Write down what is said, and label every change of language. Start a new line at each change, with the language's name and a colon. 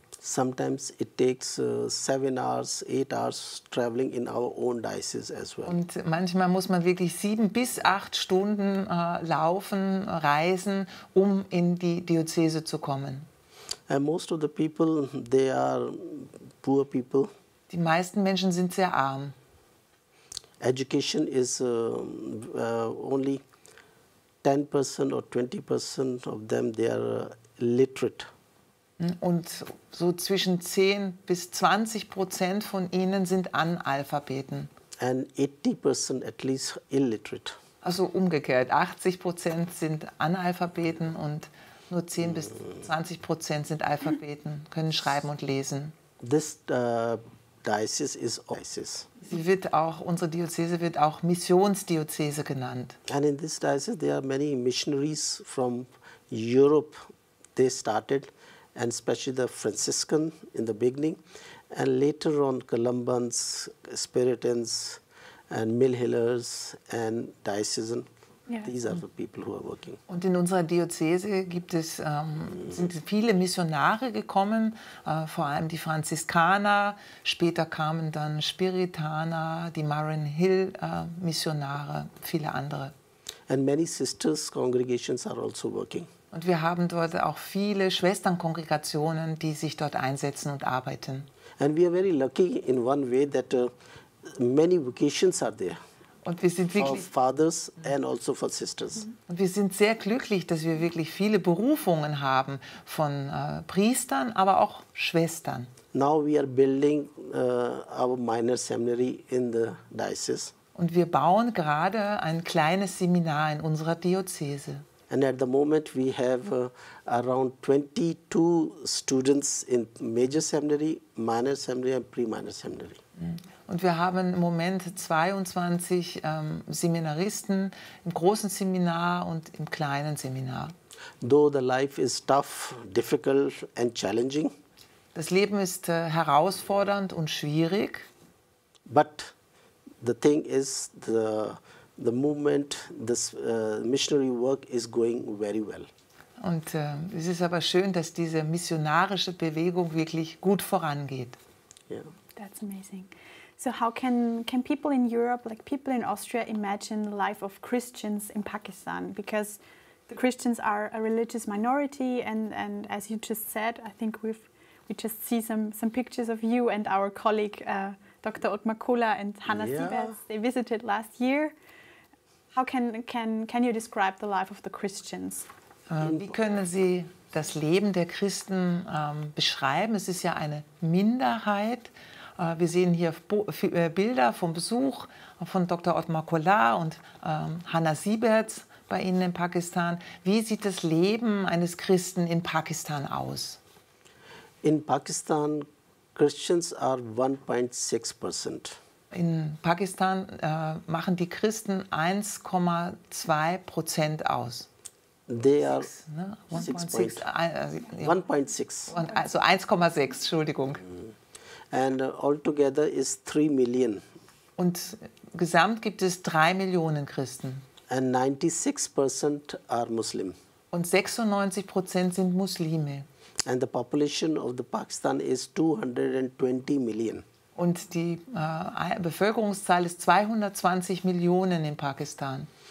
English: Sometimes it takes 7 hours, 8 hours traveling in our own diocese as well.
German: Und manchmal muss man wirklich 7 bis 8 Stunden reisen, um in die Diözese zu kommen.
English: And most of the people, they are poor people.
German: Die meisten Menschen sind sehr arm.
English: Education is only 10% or 20% of them, they are literate.
German: Und so zwischen 10 bis 20% von ihnen sind Analphabeten.
English: And 80% at least illiterate.
German: Also umgekehrt, 80% sind Analphabeten und nur 10 bis 20% sind Alphabeten, können schreiben und lesen.
English: This diocese is diocese.
German: Unsere Diözese wird auch Missionsdiözese genannt.
English: And in this diocese there are many missionaries from Europe. They started, and especially the Franciscan in the beginning, and later on Columbans, Spiritans, and Mill Hillers, and diocesan. Yeah. These are the people who are working.
German: Und in unserer Diözese sind viele Missionare gekommen, vor allem die Franziskaner, später kamen dann Spiritaner, die Murray Hill Missionare, viele andere.
English: And many sisters congregations are also working.
German: Und wir haben dort auch viele Schwesternkongregationen, die sich dort einsetzen und arbeiten.
English: And we are very lucky in one way that many vocations are there.
German: Und wir sind
English: For fathers and also for sisters.
German: Und wir sind sehr glücklich, dass wir wirklich viele Berufungen haben von Priestern, aber auch Schwestern.
English: Now we are building our minor seminary in the diocese.
German: Und wir bauen gerade ein kleines Seminar in unserer Diözese.
English: And at the moment we have around 22 students in major seminary, minor seminary and pre-minor seminary.
German: Und wir haben im Moment 22 Seminaristen im großen Seminar und im kleinen Seminar.
English: Though the life is tough, difficult and challenging,
German: Das Leben ist herausfordernd und schwierig,
English: but the thing is the movement, this missionary work is going very well.
German: und es ist aber schön, dass diese missionarische Bewegung wirklich gut vorangeht.
English: Yeah. That's amazing. So how can people in Europe, like people in Austria, imagine the life of Christians in Pakistan? Because the Christians are a religious minority, and as you just said, I think we just see some pictures of you and our colleague Dr. Ottmar Kula and Hannah Sieberts. They visited last year. How can you describe the life of the Christians?
German: Wie können Sie das Leben der Christen beschreiben? Es ist ja eine Minderheit. Wir sehen hier Bilder vom Besuch von Dr. Ottmar Kula und Hannah Sieberts bei Ihnen in Pakistan. Wie sieht das Leben eines Christen in Pakistan aus?
English: In Pakistan, Christians are 1.6%.
German: In Pakistan machen die Christen 1,2% aus.
English: They are
German: 1,6.
English: 1.6.
German: Also 1,6, Entschuldigung.
English: And altogether is 3 million.
German: Und gesamt gibt es 3 Millionen Christen.
English: And 96% are Muslim.
German: Und 96% sind Muslime.
English: And the population of the Pakistan is 220 million.
German: Und die Bevölkerungszahl ist 220 Millionen in Pakistan.